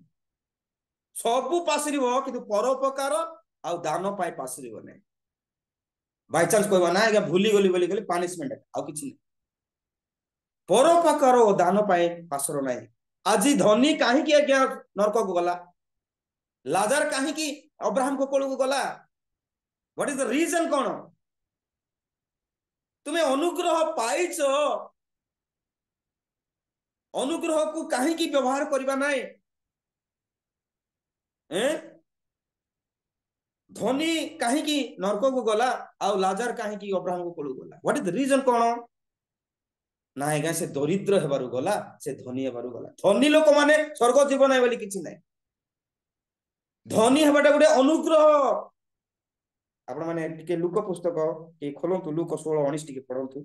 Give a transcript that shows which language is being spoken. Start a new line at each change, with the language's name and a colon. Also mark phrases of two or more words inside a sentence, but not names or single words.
Odia: ସବୁ ପାଶିରିବ, କିନ୍ତୁ ପରୋପକାର ଆଉ ଦାନ ପାଇଁ ପାଶିରିବ ନାହିଁ। ବାଇଚାନ୍ସ କହିବା ନା ଆଜ୍ଞା ଭୁଲି ଗଲି ବୋଲି କହିଲେ ପାନିଶମେଣ୍ଟ, ଆଉ କିଛି ନାହିଁ। ପରୋପକାର ଓ ଦାନ ପାଇଁ ପାଶର ନାହିଁ। ଆଜି ଧନୀ କାହିଁକି ଆଜ୍ଞା ନରକକୁ ଗଲା? ଲାଜାର କାହିଁକି ଅବ୍ରାହମଙ୍କ କୋଳକୁ ଗଲା?
English: What is the reason?
Odia: କଣ? ତୁମେ ଅନୁଗ୍ରହ ପାଇଛ, ଅନୁଗ୍ରହକୁ କାହିଁକି ବ୍ୟବହାର କରିବା ନାହିଁ? ଧନୀ କାହିଁକି ନରକକୁ ଗଲା ଆଉ ଲାଜାର କାହିଁକି ଅବ୍ରାହମଙ୍କ କୋଳକୁ ଗଲା?
English: What is the reason?
Odia: କଣ ନା ଆଜ୍ଞା ସେ ଦରିଦ୍ର ହେବାରୁ ଗଲା, ସେ ଧନୀ ହେବାରୁ ଗଲା। ଧନୀ ଲୋକମାନେ ସ୍ୱର୍ଗ ଯିବ ନାହିଁ ବୋଲି କିଛି ନାହିଁ। ଧନୀ ହେବାଟା ଗୋଟେ ଅନୁଗ୍ରହ। ଆପଣ ମାନେ ଟିକେ ଲୁକ ପୁସ୍ତକ ଟିକେ ଖୋଲନ୍ତୁ, ଲୁକ 16:19 ଟିକେ ପଢନ୍ତୁ।